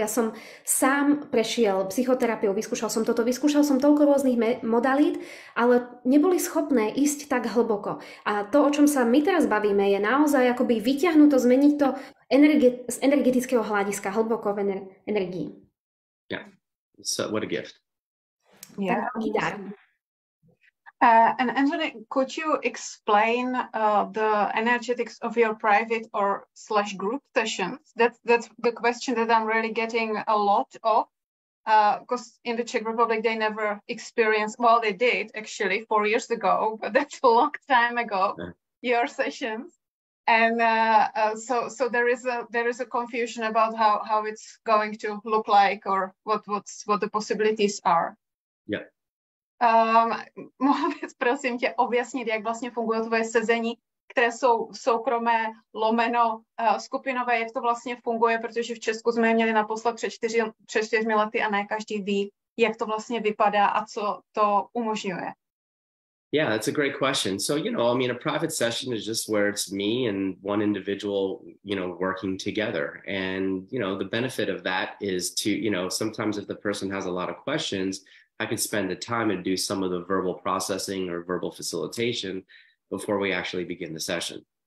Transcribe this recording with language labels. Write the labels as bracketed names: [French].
[Slovak] Ja som sám prešiel psychoterapiou, vyskúšal som toľko rôznych modalít, ale neboli schopné ísť tak hlboko. A to, o čom sa my teraz bavíme, je naozaj akoby vyťahnuť to, zmeniť to z energetického hľadiska, hlboko v energii. [English] Yeah, so what a gift. Yeah. And Anthony, could you explain the energetics of your private or / group sessions? That's the question that I'm really getting a lot of, because in the Czech Republic they never experienced. Well, they did actually 4 years ago, but that's a long time ago. Your sessions, and so there is a confusion about how it's going to look like or what the possibilities are. Yeah. [Czech] Mohla bys prosím tě objasnit, jak vlastně fungují tvoje sezení, které jsou soukromé, lomeno skupinové, jak to vlastně funguje, protože v Česku jsme je měli naposled před 4 lety a ne každý ví, jak to vlastně vypadá a co to umožňuje. [English] Yeah, that's a great question. So, a private session is just where it's me and one individual, working together. And, the benefit of that is to, sometimes if the person has a lot of questions, I could spend the time and do some of the verbal processing or verbal facilitation before we actually begin the session.